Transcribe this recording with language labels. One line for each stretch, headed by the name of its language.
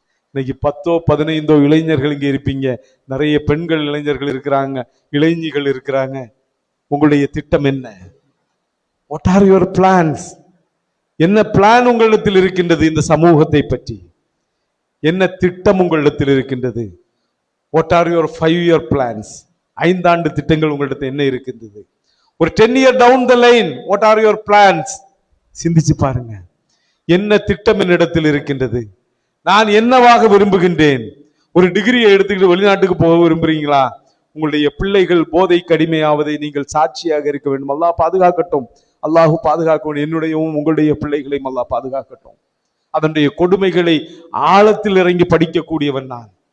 Tamil: இன்னைக்கு 10-15 இளைஞர்கள் இங்கே இருப்பீங்க, நிறைய பெண்கள் இளைஞர்கள் இருக்கிறாங்க, இளைஞிகள் இருக்கிறாங்க. உங்களுடைய திட்டம் என்ன?
English: What are your plans?
Tamil: என்ன பிளான் உங்களிடத்தில் இருக்கின்றது? இந்த சமூகத்தை பற்றி என்ன திட்டம் உங்களிடத்தில் இருக்கின்றது?
English: What are your 5 year plans?
Tamil: 5 ஆண்டு திட்டங்கள் உங்களிடத்தில் என்ன இருக்கின்றது?
English: ஒரு 10 year down the line, what are your plans?
Tamil: சிந்திச்சு பாருங்க. என்ன திட்டம் என்னிடத்தில் இருக்கின்றது? நான் என்னவாக விரும்புகின்றேன்? ஒரு டிகிரியை எடுத்துக்கிட்டு வெளிநாட்டுக்கு போக விரும்புறீங்களா? உங்களுடைய பிள்ளைகள் போதைக்கு அடிமையாவதை நீங்கள் சாட்சியாக இருக்க வேண்டும். அல்லாஹ் பாதுகாக்கட்டும். அல்லாஹு பாதுகாக்கணும். என்னுடையவும் உங்களுடைய பிள்ளைகளையும் அல்லாஹ் பாதுகாக்கட்டும். அதனுடைய கொடுமைகளை ஆழத்தில் இறங்கி படிக்கக்கூடியவன் நான்.